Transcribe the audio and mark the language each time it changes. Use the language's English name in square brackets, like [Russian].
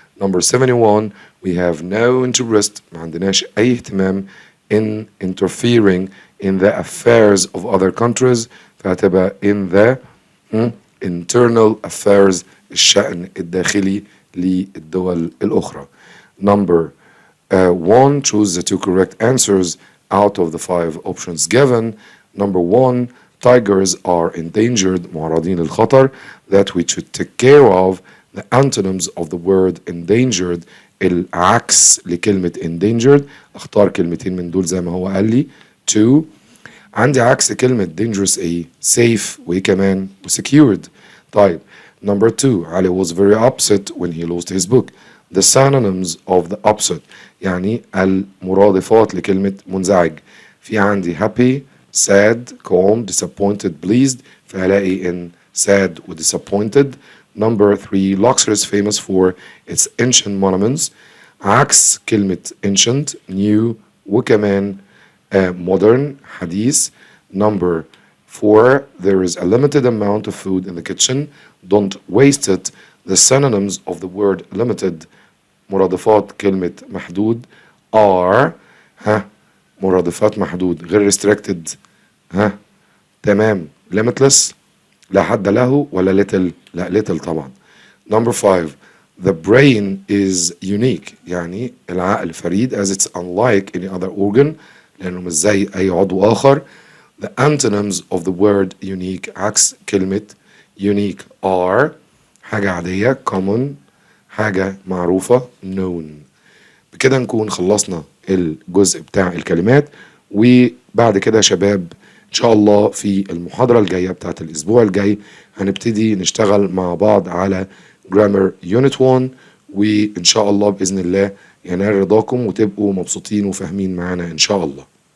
[English] Number 71, we have no interest [Arabic] ما عندناش أي اهتمام [English] in interfering in the affairs of other countries [Arabic] فهتبقى [English] in the internal affairs [Arabic] الشأن الداخلي للدول الأخرى. [English] Number 1, choose the 2 correct answers out of the 5 options given. Number 1, tigers are endangered [Arabic] معرضين للخطر [English] that we should take care of. The antonyms of the word endangered [Arabic] العكس لكلمة endangered اختار كلمتين من دول زي ما هو قال لي. 2, عندي عكس كلمة dangerous ايه safe وايه كمان secured. [English] طيب Number 2, Ali was very upset when he lost his book. The synonyms of the upset [Arabic] يعني المرادفات لكلمة منزعج في عندي [English] happy sad calm disappointed pleased [Arabic] فهلاقي [English] in sad و disappointed. Number 3, Luxor is famous for its ancient monuments [Arabic] عكس كلمة [English] ancient new وكمان modern حديث. Number 4, there is a limited amount of food in the kitchen. Don't waste it. The synonyms of the word limited [Arabic] مرادفات كلمة محدود [English] are [Arabic] مرادفات محدود. غير restricted ها تمام. limitless لا حد له ولا little؟ لا little طبعا. [English] Number 5 the brain is unique [Arabic] يعني العقل فريد [English] as it's unlike any other organ [Arabic] لأنه مش زي أي عضو آخر. [English] The antonyms of the word unique [Arabic] عكس كلمة [English] unique are [Arabic] حاجة عادية [English] common [Arabic] حاجة معروفة [English] known. [Arabic] بكده نكون خلصنا الجزء بتاع الكلمات، وبعد كده يا شباب إن شاء الله في المحاضرة الجاية بتاعت الأسبوع الجاي هنبتدي نشتغل مع بعض على Grammar Unit 1، وإن شاء الله بإذن الله ينال رضاكم وتبقوا مبسوطين وفاهمين معانا إن شاء الله.